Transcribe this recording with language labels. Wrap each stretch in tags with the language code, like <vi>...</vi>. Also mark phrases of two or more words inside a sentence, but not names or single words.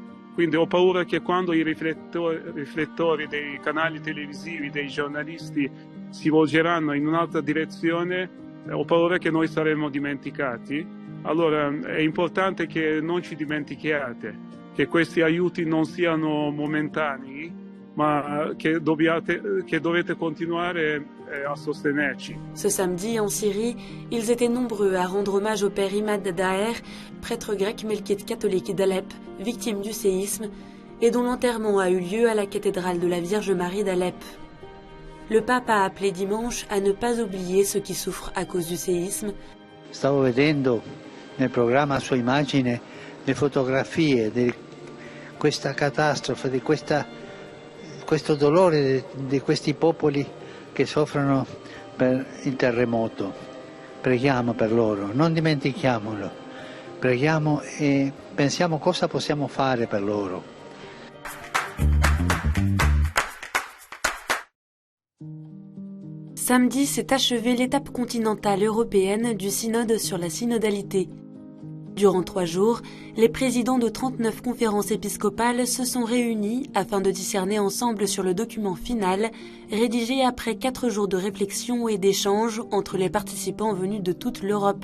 <it>Quindi ho paura che quando i riflettori dei canali televisivi, dei giornalisti si volgeranno in un'altra direzione, ho paura che noi saremo dimenticati. Allora è importante che non ci dimentichiate, che questi aiuti non siano momentanei, ma che dovete continuare à sostenerci.</it> <fr>Ce samedi, en Syrie, ils étaient nombreux à rendre hommage au père Imad Daher, prêtre grec melkite catholique d'Alep, victime du séisme, et dont l'enterrement a eu lieu à la cathédrale de la Vierge Marie d'Alep. Le pape a appelé dimanche à ne pas oublier ceux qui souffrent à cause du séisme.</fr> <it>Stavo vedendo nel programma a sua immagine le fotografie di questa catastrofe, di questo dolore di questi popoli che soffrono per il terremoto. Preghiamo per loro, non dimentichiamolo. Preghiamo e pensiamo cosa possiamo fare per loro.</it> <fr>Samedi s'est achevée l'étape continentale européenne du synode sur la synodalité. Durant 3 jours, les présidents de 39 conférences épiscopales se sont réunis afin de discerner ensemble sur le document final, rédigé après 4 jours de réflexion et d'échanges entre les participants venus de toute l'Europe.</fr>